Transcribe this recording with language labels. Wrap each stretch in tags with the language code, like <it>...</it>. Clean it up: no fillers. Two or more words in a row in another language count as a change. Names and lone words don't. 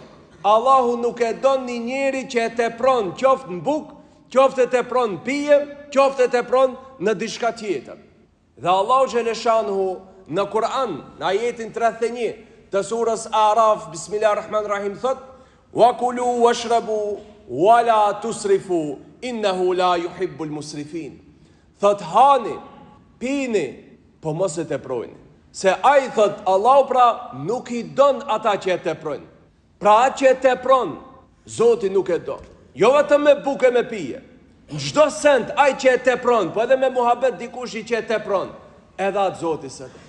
<sq>Allahu nuk e don një njeri që e tepron qoftë në bukë, qoftë e tepron në pije, qoftë e tepron në diçka tjetër. Dhe Allahu Gjeleshanuhu në Kur'an, në ajetin 31 të surës Araf, Bismillahirrahmanirrahim, thot:</sq> <ar>"وكلوا واشربوا ولا تسرفوا إنه لا يحب المسرفين."</ar> <sq>Thot hani, pini, po mos e teprojni. Se ai thot Allahu pra nuk i don ata që e teprojnë. Pra atë që e tepron, Zoti nuk e do. Jo vetëm me bukë me pije. Në çdo send ai që e tepron, po edhe me muhabet dikush i që e tepron, edhe atë Zoti se do.</sq>